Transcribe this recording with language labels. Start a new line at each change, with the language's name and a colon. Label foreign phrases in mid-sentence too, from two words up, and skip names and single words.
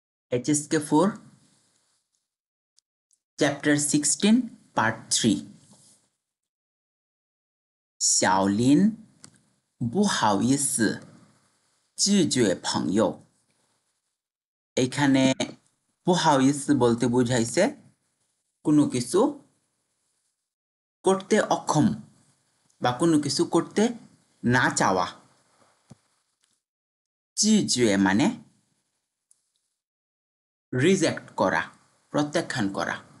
English: HSK4 Chapter 16 Part 3
Chinese: 小林不好意思拒绝朋友
Bangla: এখানে বুহাওইস বলতে বুঝাইছে কোনো কিছু করতে অক্ষম বা কোনো কিছু করতে না চাওয়া জিজুয়ে মানে রিজেক্ট করা প্রত্যাখ্যান করা